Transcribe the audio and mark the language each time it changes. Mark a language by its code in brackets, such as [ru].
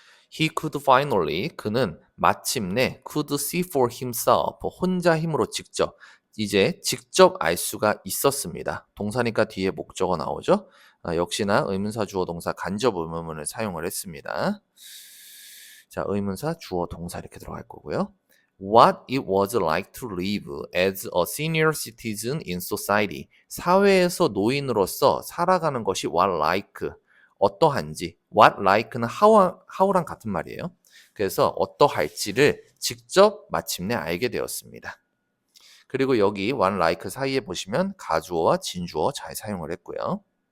[en] He could finally [ko] 그는 마침내 [en] could see for himself [ko] 혼자 힘으로 직접 이제 직접 알 수가 있었습니다. 동사니까 뒤에 목적어 나오죠. 역시나 의문사 주어 동사 간접 의문문을 사용을 했습니다. 자, 의문사 주어 동사 이렇게 들어갈 거고요. [en] What it was like to live as a senior citizen in society. [ko] 사회에서 노인으로서 살아가는 것이 what like 어떠한지 what like는 how랑 같은 말이에요. 그래서 어떠할지를 직접 마침내 알게 되었습니다. 그리고 여기 what like 사이에 보시면 가주어와 진주어 잘 사용을 했고요.